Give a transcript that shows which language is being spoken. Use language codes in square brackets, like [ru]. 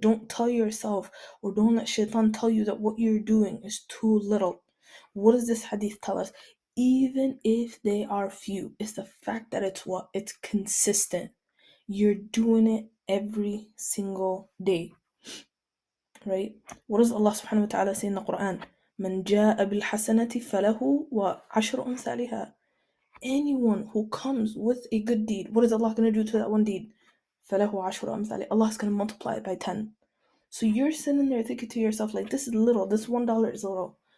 [en] Don't tell yourself, or don't let shaitan tell you that what you're doing is too little. What does this hadith tell us? Even if they are few, it's the fact that it's consistent. You're doing it every single day, right? What does Allah subhanahu wa ta'ala say in the Quran? [ar] من جاء بالحسنة فله وعشر أمثالها. [en] Anyone who comes with a good deed, what is Allah going to do to that one deed? [ar] فله عشر أمثالها. [en] Allah is going to multiply it by 10. So you're sitting there thinking to yourself, like, this is little, this $1 is little.